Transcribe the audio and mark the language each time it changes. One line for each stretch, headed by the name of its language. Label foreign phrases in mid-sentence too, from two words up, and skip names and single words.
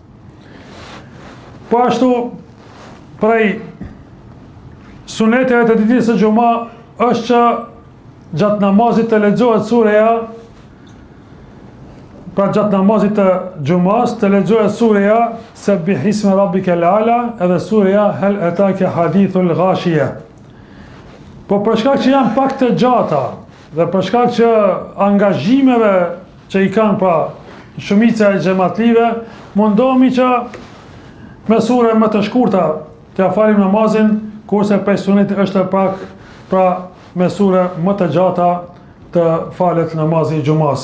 Albanian: Po ashtu, prej suneteve të ditës së Xuma është që gjatë namazit të lexohet surja, pra gjatë namazit të Xumas të lexohet surja Sabbih isma rabbikal a'la edhe surja Hal ataka hadithul ghashiya. Po për shkak që janë pak të gjata dhe për shkak që angazhimeve që i kanë pra shumica e xhamatlive, mundohemi që me sure më të shkurta të falim namazin, kurse për sunet është pak pra me sure më të gjata të falet namazi i Xumas.